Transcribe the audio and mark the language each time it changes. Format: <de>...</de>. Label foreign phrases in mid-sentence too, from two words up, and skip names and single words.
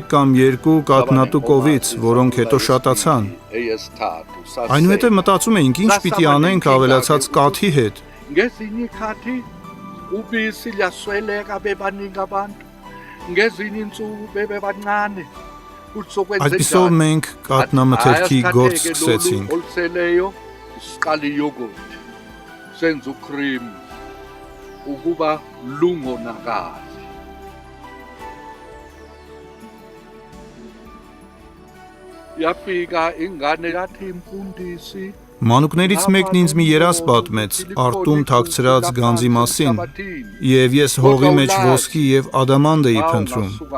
<hy>կամ 2 կաթնատու կովից, որոնք հետո շատացան։ Այնուհետև մտածում էինք, ինչ պիտի անենք ավելացած կաթի հետ։ Այսպիսով մենք կաթնամթերքի գործ սկսեցինք։</hy> <zu>Ukuba lungonakali. Yafika ingane yathi imfundisi</zu> <hy>Մանուկներից մեկն ինձ մի երազ պատմեց արտում թաքցրած գանձի մասին, եւ ես հողի մեջ ոսկի եւ ադամանդ էի փնտրում։</hy>